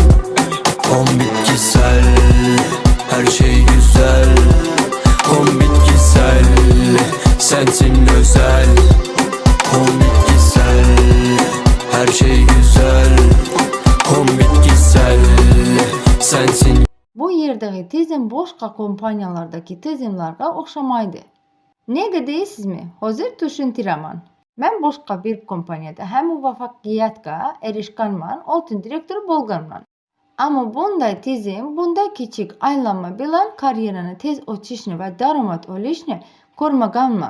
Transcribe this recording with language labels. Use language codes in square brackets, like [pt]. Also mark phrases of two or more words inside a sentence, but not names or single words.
[tr] Bitkisel, her şey güzel. Bitkisel, sensin özel. Bitkisel, her şey güzel. Bitkisel, sensin. [uz] Bu yerdagi tizim boshqa kompaniyalardagi tizimlarga o'xshamaydi. Nega deysizmi? Hozir tushuntiraman. Men boshqa bir kompaniyada ham muvaffaqiyatga erishganman, oltin direktor bo'lganman. Ammo bunday tizim, bunday kichik aylanma bilan karyerani tez ochishni va daromad olishni ko'rmaganman.